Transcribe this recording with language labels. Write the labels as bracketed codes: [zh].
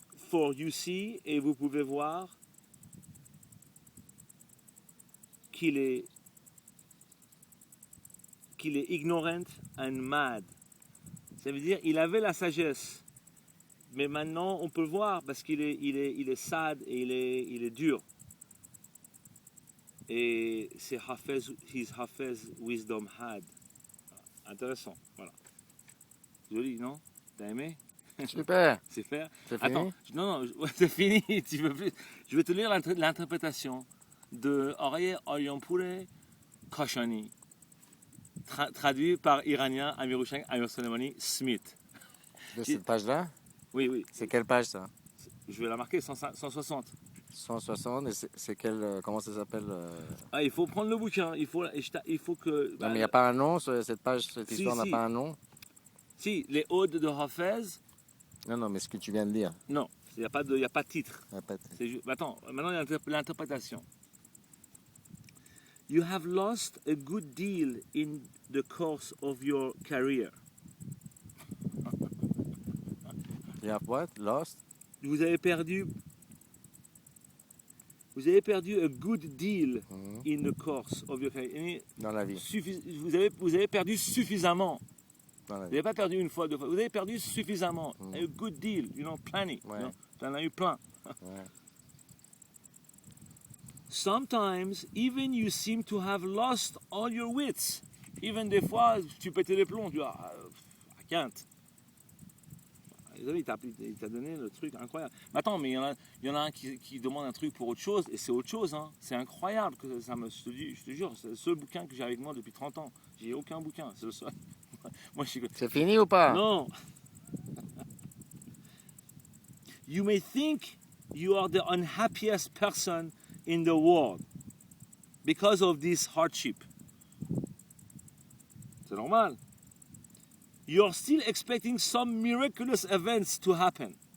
[en] For you see, [fr] et vous pouvez voir qu'il est [en] ignorant and mad. [fr] Ça veut dire il avait la sagesse. Mais maintenant, on peut le voir parce qu'il est sad et il est dur. Et c'est [en] his Hafez wisdom had. [fr] Intéressant, voilà. Joli, non? T'as aimé? Super. C'est faire. C'est fini? Attends, non, c'est fini. Tu veux plus. Je vais te lire l'interprétation de Arieh Aryampure Kashani, traduit par Iranien Amir Soleimani Smith. De cette page-là? Oui. C'est quelle page ça? Je vais la marquer 160. 160, et c'est quel, comment ça s'appelle? Ah, il faut prendre le bouquin. Il faut que. Non, mais il n'y a pas un nom, cette page, cette Si, histoire n'a si. pas un nom? Si, les odes de Hafez. Non, mais ce que tu viens de lire. Non, il n'y a pas de titre. Il y a pas de- Attends, maintenant il y a l'interprétation. [en] You have lost a good deal in the course of your career. You have what? Lost? [fr] Vous avez perdu [en] a good deal [fr] Mhm. [en] in the course of your career. [fr] Dans la vie. Vous avez perdu suffisamment. Dans la Vous vie. n'avez pas perdu une fois, deux fois. Vous avez perdu suffisamment. Mm. [en] A good deal, plenty. [fr] Ouais. Tu en as eu plein. Ouais. [en] Sometimes, even you seem to have lost all your wits. Even [fr] des fois, tu pétais les plombs. Tu vois, [en] I can't. [fr] Désolé, il t'a donné le truc incroyable. Mais attends, mais il y en a un qui demande un truc pour autre chose, et c'est autre chose. Hein. C'est incroyable. Je te jure, c'est le seul bouquin que j'ai avec moi depuis 30 ans. J'ai aucun bouquin, c'est le seul. Moi, je suis... C'est fini ou pas? Non. [en] You may think you are the unhappiest person in the world because of this hardship. [fr] C'est normal. [en] You're still expecting some miraculous events to happen.